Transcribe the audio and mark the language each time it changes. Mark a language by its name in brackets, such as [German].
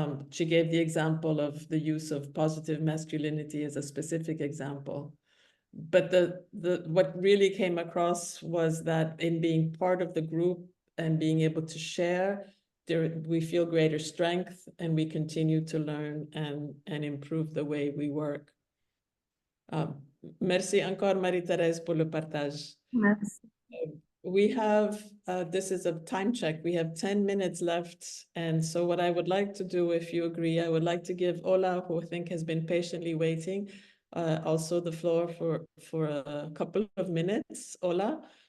[English] She gave the example of the use of positive masculinity as a specific example. But what really came across was that in being part of the group and being able to share, we feel greater strength and we continue to learn and improve the way we work. [French] Merci encore, Marie-Thérèse, pour le partage. Merci. [English] We have, this is a time check, we have 10 minutes left. And so what I would like to do, if you agree, I would like to give Ola, who I think has been patiently waiting, also the floor for a couple of minutes, Ola.